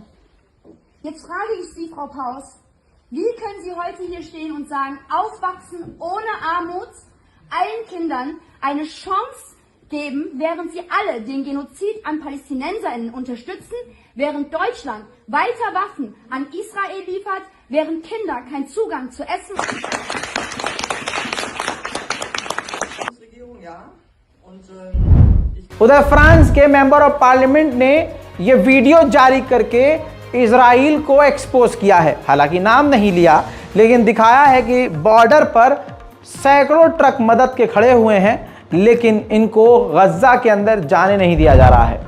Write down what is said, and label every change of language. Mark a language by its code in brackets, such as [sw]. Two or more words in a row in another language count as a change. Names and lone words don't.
[de] Jetzt frage ich Sie, Frau Paus, wie können Sie heute hier stehen und sagen, aufwachsen ohne Armut, allen Kindern eine Chance geben, während Sie alle den Genozid an PalästinenserInnen unterstützen, während Deutschland weiter Waffen an Israel liefert, während Kinder keinen Zugang zu Essen haben. [hi] उधर फ्रांस के [en] member of parliament [hi] ने यह वीडियो जारी करके इजराइल को एक्सपोज किया है। हालांकि नाम नहीं लिया, लेकिन दिखाया है कि बॉर्डर पर सैकड़ों ट्रक मदद के खड़े हुए हैं, लेकिन इनको गजा के अंदर जाने नहीं दिया जा रहा है।